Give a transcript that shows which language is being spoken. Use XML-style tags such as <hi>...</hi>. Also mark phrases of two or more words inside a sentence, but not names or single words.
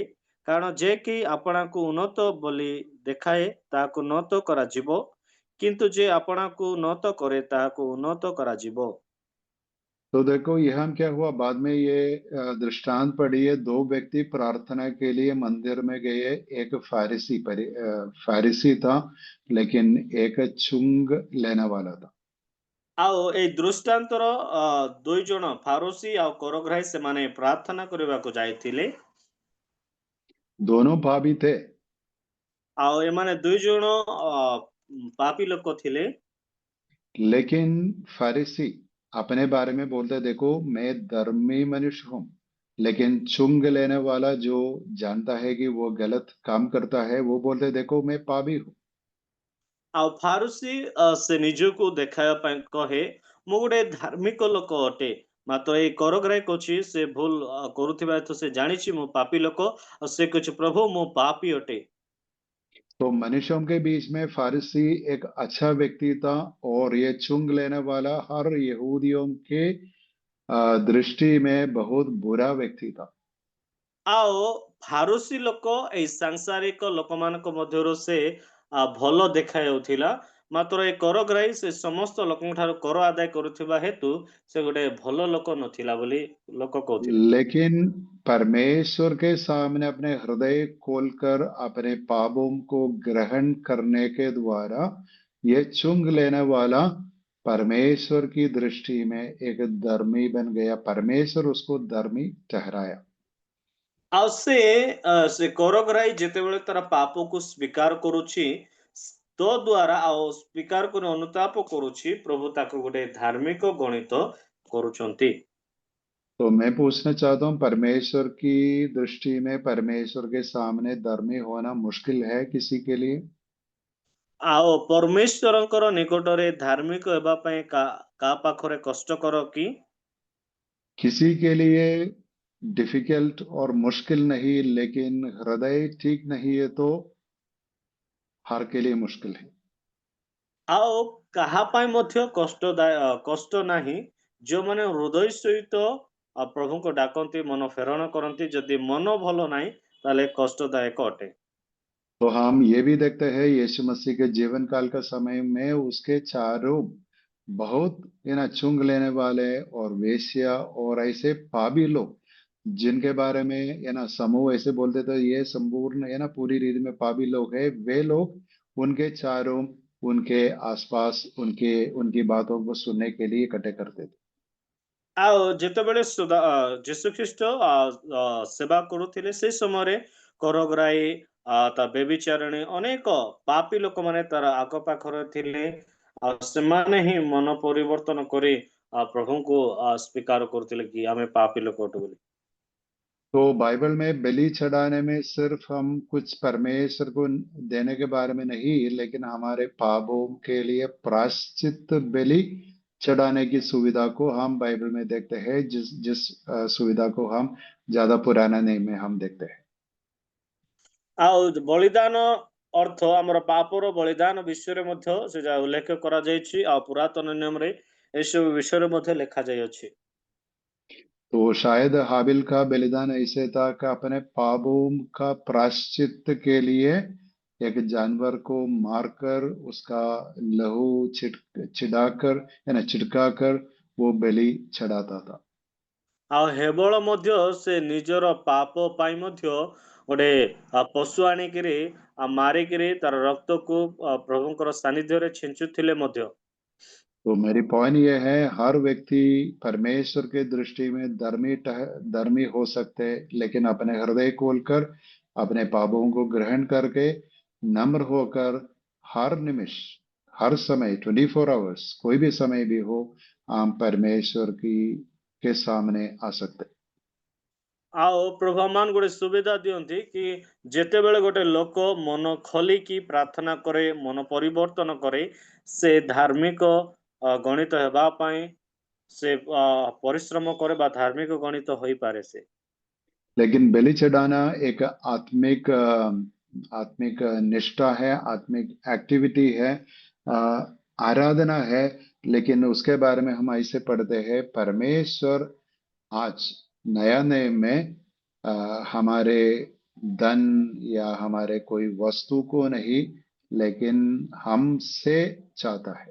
<or>କାରଣ ଯେ କି ଆପଣା କୁ ଉନ୍ନତ ବୋଲି ଦେଖାଏ ତାହାକୁ ଉନ୍ନତ କରାଯିବ, କିନ୍ତୁ ଯେ ଆପଣା କୁ ଉନ୍ନତ କରେ ତାହାକୁ ଉନ୍ନତ କରାଯିବ।</or> <hi>तो देखो यहाँ क्या हुआ बाद में ये दृष्टांत पढ़ी है। दो व्यक्ति प्रार्थना के लिए मंदिर में गए। एक फारिसी था, लेकिन एक चुंग लेने वाला था।</hi> <or>ଆଉ ଏଇ ଦୃଷ୍ଟାନ୍ତର ଦୁଇ ଜଣ ଫାରୁସି ଆଉ କରଗ୍ରାହୀ ସେମାନେ ପ୍ରାର୍ଥନା କରିବାକୁ ଯାଇଥିଲେ।</or> <hi>दोनों पापी थे,</hi> <or>ଆଉ ଏମାନେ ଦୁଇ ଜଣ ପାପୀ ଲୋକ ଥିଲେ।</or> <hi>लेकिन फारिसी अपने बारे में बोलते देखो मैं धर्मी मनुष्य हूं, लेकिन चुंग लेने वाला जो जानता है कि वो गलत काम करता है वो बोलते देखो मैं पापी हूं।</hi> <or>ଆଉ ଫାରୁସି ସେ ନିଜକୁ ଦେଖାଇବା ପାଇଁ କହେ ମୁଁ ଗୋଟେ ଧାର୍ମିକ ଲୋକ ଅଟେ, ମାତ୍ର ଏଇ କରଗ୍ରାହୀ କହୁଛି ସେ ଭୁଲ କରୁଥିବା ହେତୁ ସେ ଜାଣିଛି ମୁଁ ପାପୀ ଲୋକ, ଆଉ ସେ କହୁଛି ପ୍ରଭୁ ମୁଁ ପାପୀ ଅଟେ।</or> <hi>तो मनुष्यों के बीच में फारिसी एक अच्छा व्यक्ति था, और ये चुंग लेने वाला हर यहूदियों के दृष्टि में बहुत बुरा व्यक्ति था।</hi> <or>ଆଉ ଫାରୁସି ଲୋକ ଏଇ ସାଂସାରିକ ଲୋକମାନଙ୍କ ମଧ୍ୟରୁ ସେ ଭଲ ଦେଖାଯାଉଥିଲା, ମାତ୍ର ଏ କରଗ୍ରାହୀ ସେ ସମସ୍ତ ଲୋକଙ୍କ ଠାରୁ କର ଆଦାୟ କରୁଥିବା ହେତୁ ସେ ଗୋଟେ ଭଲ ଲୋକ ନଥିଲା ବୋଲି ଲୋକ କହୁଥିଲେ।</or> <hi>लेकिन परमेश्वर के सामने अपने हृदय खोलकर अपने पापों को ग्रहण करने के द्वारा ये चुंग लेने वाला परमेश्वर की दृष्टि में एक धर्मी बन गया। परमेश्वर उसको धर्मी ठहराया।</hi> <or>ଆଉ ସେ କରଗ୍ରାହୀ ଯେତେବେଳେ ତାର ପାପକୁ ସ୍ୱୀକାର କରୁଛି, ତ ଦ୍ୱାରା ଆଉ ସ୍ୱୀକାର କରି ଅନୁତାପ କରୁଛି, ପ୍ରଭୁ ତାକୁ ଗୋଟେ ଧାର୍ମିକ ଗଣିତ କରୁଛନ୍ତି।</or> <hi>तो मैं पूछना चाहता हूँ, परमेश्वर की दृष्टि में परमेश्वर के सामने धर्मी होना मुश्किल है किसी के लिए?</hi> <or>ଆଉ ପରମେଶ୍ୱରଙ୍କର ନିକଟରେ ଧାର୍ମିକ ହେବା ପାଇଁ କାହା ପାଖରେ କଷ୍ଟକର କି?</or> <hi>किसी के लिए डिफिकल्ट और मुश्किल नहीं, लेकिन हृदय ठीक नहीं है तो हर के लिए मुश्किल है।</hi> <or>ଆଉ କାହା ପାଇଁ ମଧ୍ୟ କଷ୍ଟ ନାହିଁ, ଯେଉଁମାନେ ହୃଦୟ ସହିତ ପ୍ରଭୁଙ୍କୁ ଡାକନ୍ତି, ମନ ଫେରଣ କରନ୍ତି। ଯଦି ମନ ଭଲ ନାହିଁ ତାହେଲେ କଷ୍ଟଦାୟକ ଅଟେ।</or> <hi>तो हम ये भी देखते हैं यीशु मसीह के जीवन काल का समय में उसके चारों बहुत चुंग लेने वाले और वेश्या और ऐसे पापी लोग, जिनके बारे में समूह ऐसे बोलते थे ये संपूर्ण पूरी रीति में पापी लोग है। वे लोग उनके चारों उनके आसपास उनके उनकी बातों को सुनने के लिए इकट्ठे करते थे।</hi> <or>ଆଉ ଯେତେବେଳେ ଯୀଶୁ ଖ୍ରୀଷ୍ଟ ସେବା କରୁଥିଲେ ସେ ସମୟରେ କରଗ୍ରାହୀ ତା ବ୍ୟଭିଚାରିଣୀ ଅନେକ ପାପୀ ଲୋକମାନେ ତାର ଆଖପାଖରେ ଥିଲେ, ଆଉ ସେମାନେ ହିଁ ମନ ପରିବର୍ତ୍ତନ କରି ପ୍ରଭୁଙ୍କୁ ସ୍ୱୀକାର କରୁଥିଲେ କି ଆମେ ପାପୀ ଲୋକ ଅଟୁ ବୋଲି।</or> <hi>तो बाइबल में बलि चढ़ाने में सिर्फ हम कुछ परमेश्वर को देने के बारे में नहीं, लेकिन हमारे पापों के लिए प्रायश्चित बलि चढ़ाने की सुविधा को हम बाइबल में देखते हैं, जिस जिस सुविधा को हम ज्यादा पुराना नियम में हम देखते हैं।</hi> <or>ଆଉ ବଳିଦାନ ଅର୍ଥ ଆମର ପାପର ବଳିଦାନ ବିଷୟରେ ମଧ୍ୟ ସେ ଯାହା ଉଲ୍ଲେଖ କରାଯାଇଛି, ଆଉ ପୁରାତନ ନିୟମରେ ଏସବୁ ବିଷୟରେ ମଧ୍ୟ ଲେଖାଯାଇଅଛି।</or> <hi>तो शायद हाबिल का बलिदान ऐसे था कि अपने पापों का प्रायश्चित के लिए एक जानवर को मारकर उसका लहू छिड़ाकर छिड़काकर वो बलि चढ़ाता था।</hi> <or>ଆଉ ହେବଳ ମଧ୍ୟ ସେ ନିଜର ପାପ ପାଇଁ ମଧ୍ୟ ଗୋଟେ ପଶୁ ଆଣିକିରି ମାରିକିରି ତାର ରକ୍ତକୁ ପ୍ରଭୁଙ୍କର ସାନ୍ନିଧ୍ୟରେ ଛିଞ୍ଚୁଥିଲେ ମଧ୍ୟ।</or> <hi>तो मेरी पॉइंट ये है, हर व्यक्ति परमेश्वर के दृष्टि में धर्मी हो सकते हैं, लेकिन अपने हृदय खोलकर अपने पापों को ग्रहण करके नम्र होकर हर निमिष हर समय 24 आवर्स कोई भी समय भी हो हम परमेश्वर की के सामने आ सकते हैं।</hi> <or>ଆଉ ପ୍ରଭୁ ଆମମାନଙ୍କୁ ଗୋଟେ ସୁବିଧା ଦିଅନ୍ତି କି ଯେତେବେଳେ ଗୋଟେ ଲୋକ ମନ ଖୋଲିକି ପ୍ରାର୍ଥନା କରେ, ମନ ପରିବର୍ତ୍ତନ କରେ, ସେ ଧାର୍ମିକ ଗଣିତ ହେବା ପାଇଁ ସେ ପରିଶ୍ରମ करे ବା ଧାର୍ମିକ ଗଣିତ ହୋଇପାରେ ସେ।</or> <hi>लेकिन बलि चढ़ाना एक आत्मिक निष्ठा है, आत्मिक एक्टिविटी है, आराधना है। लेकिन उसके बारे में हम ऐसे पढ़ते हैं, परमेश्वर आज नया नियम में हमारे धन या हमारे कोई वस्तु को नहीं, लेकिन हमसे चाहता है।</hi>